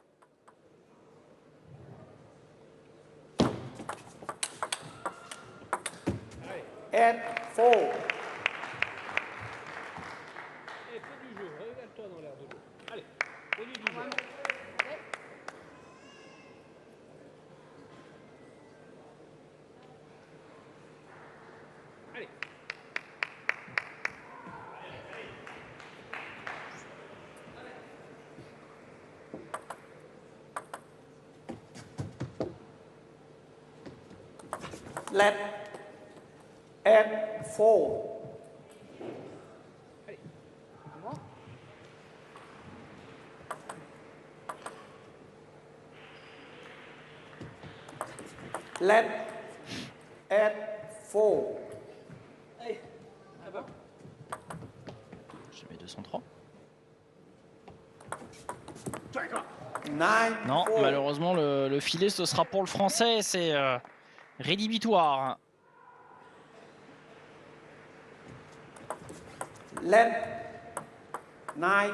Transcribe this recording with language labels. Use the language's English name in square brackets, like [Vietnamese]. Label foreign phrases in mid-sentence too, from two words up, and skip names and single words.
[English] And 4. [French] Fais du jeu, regarde-toi dans l'air de l'eau. Allez, fais du jeu. Allez. [English] Let 8-4. Let 8-4. [French] Je mets 203. 9-4. Non, malheureusement, le filet, ce sera pour le Français. C'est rédhibitoire. [English] Let 9-4.